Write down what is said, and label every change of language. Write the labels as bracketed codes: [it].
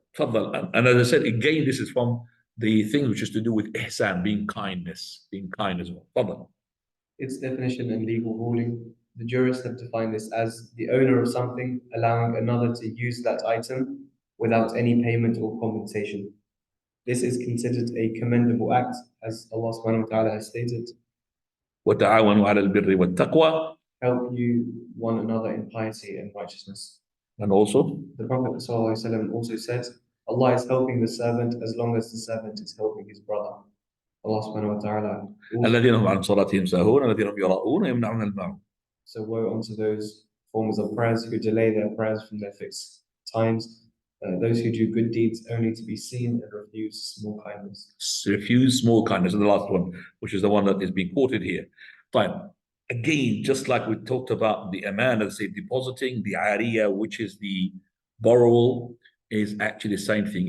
[en] And as I said, again, this is from the thing which is to do with ihsan, being kind as well. Its definition and legal ruling. The jurists have defined this as the owner of something allowing another to use that item without any payment or compensation. This is considered a commendable act, as Allah subhanahu wa ta'ala has stated, [ar] وتعاونوا على البر والتقوى. [en] Help you one another in piety and righteousness. And also, The Prophet ﷺ also said, Allah is helping the servant as long as the servant is helping his brother. Allah subhanahu wa ta'ala. [ar] الذين هم عن صلاتهم ساهون الذين هم يراؤون يمنعون الماعون. [en] So woe unto those forms of prayers who delay their prayers from their fixed times, those who do good deeds only to be seen and refuse small kindness. Refuse small kindness, and the last one, which is the one that is being quoted here. Fine. Again, just like we talked about the amana, say depositing, the ariya, which is the borrowal, is actually the same thing.